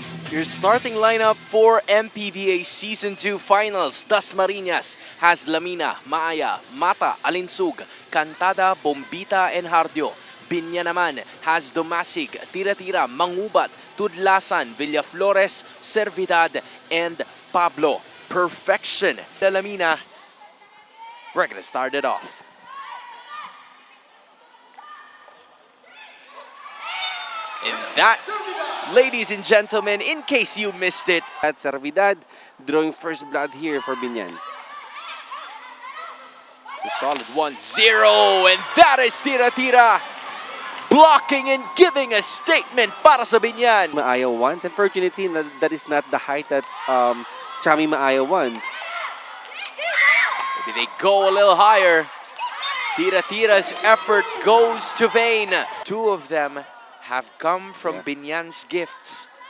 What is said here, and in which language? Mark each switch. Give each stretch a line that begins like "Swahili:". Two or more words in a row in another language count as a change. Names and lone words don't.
English: Your starting lineup for MPVA Season 2 Finals. Dasmarinas has Lamina, Maaya, Mata, Alinsug, Cantada, Bombita, and Hardio. BIÑAN naman has Domasig, Tira-Tira, Mangubat, Tudlasan, Villaflores, Servidad, and Pablo. Perfection. Lamina, we're gonna start it off. And that, ladies and gentlemen, in case you missed it, At Servidad, drawing first blood here for BIÑAN. it's a solid 1-0, and that is Tira-Tira blocking and giving a statement
Filipino: para sa
English: BIÑAN. Maaya wants. Unfortunately, that is not the height that Chami Maaya wants. Maybe they go a little higher. Tira-Tira's effort goes to vain. Two of them have come from BIÑAN's gifts.